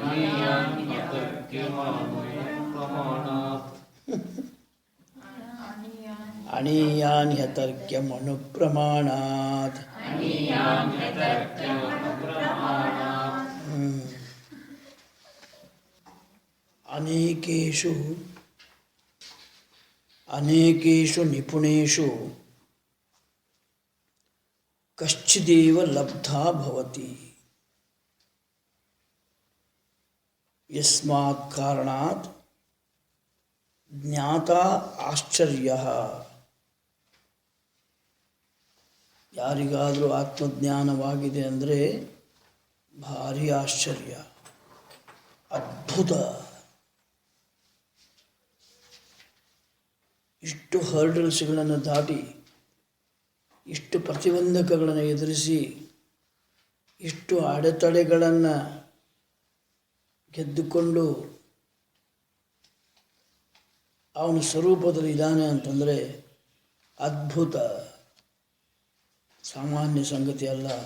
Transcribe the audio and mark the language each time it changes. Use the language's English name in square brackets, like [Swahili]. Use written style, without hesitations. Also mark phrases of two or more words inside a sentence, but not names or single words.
[Sanskrit] अणीयान् ह्यतर्क्यमनुप्रमाणात् अनेकेषु निपुणेषु कश्चिदेव लब्धा भवति यस्मात् कारणात् ज्ञाता आश्चर्यः [Kannada] ಯಾರಿಗಾದರೂ ಆತ್ಮಜ್ಞಾನವಾಗಿದೆ ಅಂದರೆ ಭಾರಿ ಆಶ್ಚರ್ಯ ಅದ್ಭುತ ಇಷ್ಟು ಹರ್ಡಲ್ಸ್ಗಳನ್ನು ದಾಟಿ ಇಷ್ಟು ಪ್ರತಿಬಂಧಕಗಳನ್ನು ಎದುರಿಸಿ ಇಷ್ಟು ಅಡೆತಡೆಗಳನ್ನು ಗೆದ್ದುಕೊಂಡು ಅವನ ಸ್ವರೂಪದಲ್ಲಿ ಇದ್ದಾನೆ ಅಂತಂದರೆ ಅದ್ಭುತ ಸಾಮಾನ್ಯ ಸಂಗತಿ ಅಲ್ಲ.